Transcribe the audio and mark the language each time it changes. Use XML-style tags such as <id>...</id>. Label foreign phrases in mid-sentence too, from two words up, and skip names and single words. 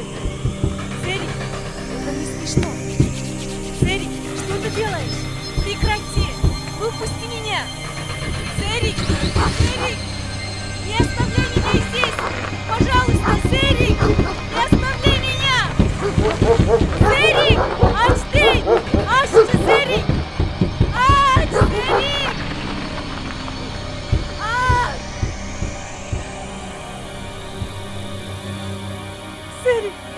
<ru>Серик! Это не смешно! Серик, что ты делаешь? Прекрати! Выпусти меня! Серик! Серик! Не оставляй меня здесь! Пожалуйста, Серик! Не оставляй меня! Серик!</ru> <tr>Aç değil! Aç Серик! Aç Серик! Aç! Серик!</tr>